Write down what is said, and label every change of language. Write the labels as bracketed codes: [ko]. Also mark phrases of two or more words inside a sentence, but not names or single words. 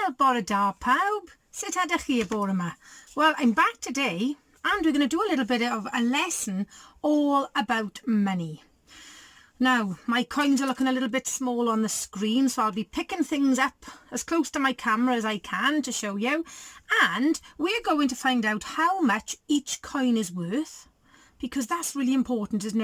[cy] Bore da pawb, sut ydych chi y bore yma? [en] Well, I'm back today and we're going to do a little bit of a lesson all about money. Now, my coins are looking a little bit small on the screen, so I'll be picking things up as close to my camera as I can to show you. And we're going to find out how much each coin is worth, because that's really important, isn't it?